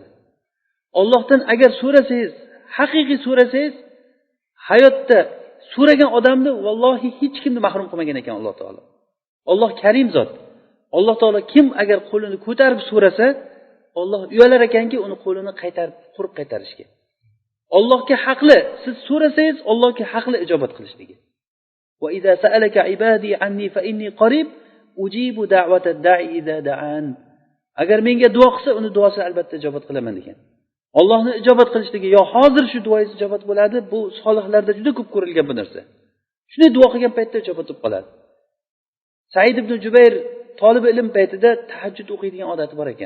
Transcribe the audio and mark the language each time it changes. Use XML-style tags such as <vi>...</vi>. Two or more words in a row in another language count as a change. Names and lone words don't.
<uz>Allohdan agar so'rasangiz, haqiqiy so'rasangiz, hayotda so'ragan odamni vallohi hech kimni mahrum qilmagan ekan Alloh taolo. Alloh karim zot. Alloh taolo kim agar qo'lini ko'tarib so'rasa, Alloh uyalar ekanki, uni qo'lini qaytarib, qurib qaytarishga. Allohga haqli, siz so'rasangiz, Allohga haqli ijobat qilishligi.</uz> <ar>وإذا سألك عبادي عني فإني قريب أجيب دعوة الداع إذا دعان.</ar> <uz>Agar menga duo qilsa, uni duosini albatta ijobat qilaman degan. Allohni ijobat qilishligi, yo hozir shu duoingiz ijobat bo'ladi, bu solihlarda juda ko'p ko'rilgan bu narsa. Shunday duo qilgan paytda ijobat bo'lib qoladi. Said ibn Jubayr talib ilm paytida tahajjud o'qiydigan odati bor ekan.</uz>